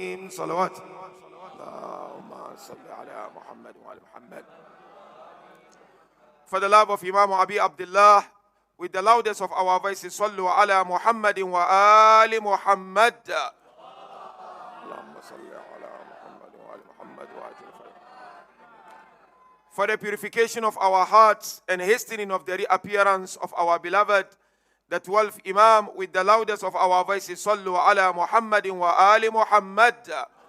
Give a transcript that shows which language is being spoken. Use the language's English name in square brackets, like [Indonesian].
[Arabic] صلوات اللهم صل على محمد وعلى محمد. [English] For the love of Imam Abi Abdullah, with the loudest of our voices, [Arabic] صلوا على محمد وآل محمد. اللهم صل على محمد وآل محمد وآجل. [English] For the purification of our hearts and hastening of the reappearance of our beloved, the 12th Imam, with the loudest of our voices, [Arabic] صلوا على محمد وآل محمد.